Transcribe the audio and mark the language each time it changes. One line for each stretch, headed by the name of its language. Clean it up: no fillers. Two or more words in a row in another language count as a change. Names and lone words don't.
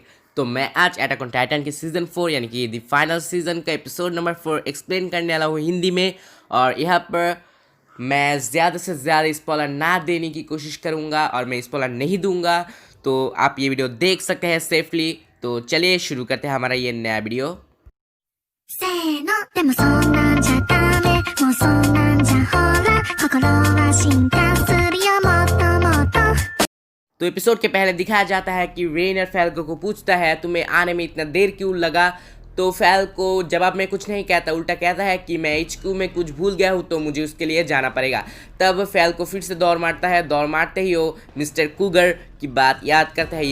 Hindi: तो मैं आज अटैक ऑन टाइटन के सीज़न 4 यानी कि द फाइनल सीज़न का
English: episode number
Hindi: 4 एक्सप्लेन करने वाला हूँ हिंदी में। और यहाँ पर मैं ज़्यादा से ज़्यादा स्पॉइलर ना देने की कोशिश करूँगा और मैं स्पॉइलर नहीं दूंगा, तो आप ये वीडियो देख सकते हैं सेफली। तो चलिए शुरू करते हैं हमारा ये नया वीडियो।
Japanese: せーのでもそんなんじゃダメもうそんなんじゃほら心は進化するよもっともっと
Hindi: तो एपिसोड के पहले दिखाया जाता है कि रेनर फैल्को को पूछता है तुम्हें आने में इतना देर क्यों लगा। तो फैल्को जवाब में कुछ नहीं कहता, उल्टा कहता है कि मैं HQ में कुछ भूल गया हूँ तो मुझे उसके लिए जाना पड़ेगा। तब फैल्को फिर से दौड़ मारता है। दौड़ मारते ही वो मिस्टर कूगर की बात याद करता है।